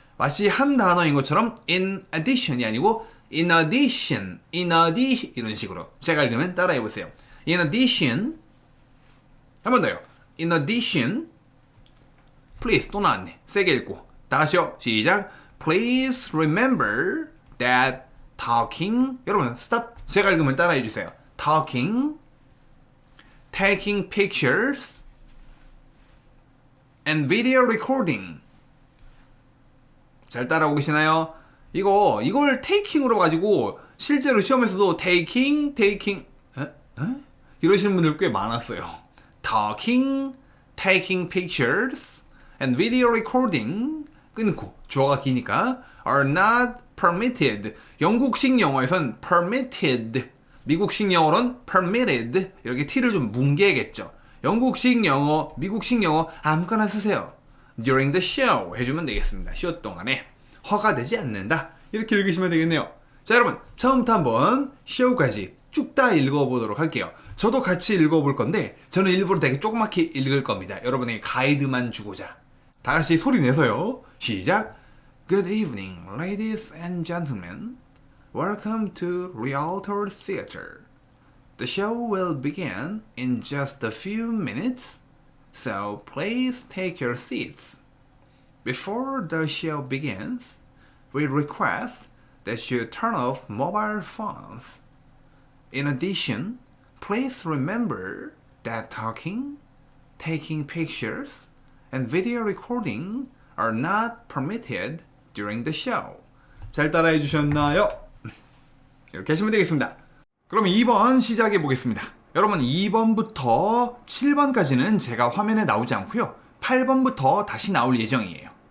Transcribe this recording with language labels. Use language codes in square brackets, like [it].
[ko] 마치 한 단어인 것처럼 in addition이 아니고 in addition 이런 식으로 제가 읽으면 따라해 보세요. [en] In addition [ko] 한 번 더요. [en] In addition please [ko] 또 나왔네. 세게 읽고 다시요. 시작. [en] Please remember that talking [ko] 여러분 [en] stop [ko] 제가 읽으면 따라해 주세요. [en] Talking taking pictures and video recording. [ko] 잘 따라오고 계시나요? 이걸 taking으로 가지고 실제로 시험에서도 taking 이러시는 분들 꽤 많았어요. [en] talking, taking pictures and video recording [ko] 끊고 주어가 기니까 [en] are not permitted. [ko] 영국식 영어에선 permitted, 미국식 영어로는 permitted 이렇게 t를 좀 뭉개겠죠. 영국식 영어, 미국식 영어 아무거나 쓰세요. [en] During the show [ko] 해주면 되겠습니다. 쇼 동안에 허가되지 않는다. 이렇게 읽으시면 되겠네요. 자 여러분 처음부터 한번 show까지 쭉 다 읽어보도록 할게요. 저도 같이 읽어볼 건데 저는 일부러 되게 조그맣게 읽을 겁니다. 여러분에게 가이드만 주고자. 다 같이 소리 내서요. 시작. [en] Good evening, ladies and gentlemen. Welcome to Rialto Theater. The show will begin in just a few minutes, so please take your seats. Before the show begins, we request that you turn off mobile phones. In addition, please remember that talking, taking pictures, and video recording are not permitted during the show. [ko] 잘 따라해 주셨나요? 이렇게 하시면 되겠습니다. 그럼 2번 시작해 보겠습니다. 여러분 2번부터 7번까지는 제가 화면에 나오지 않고요. 8번부터 다시 나올 예정이에요.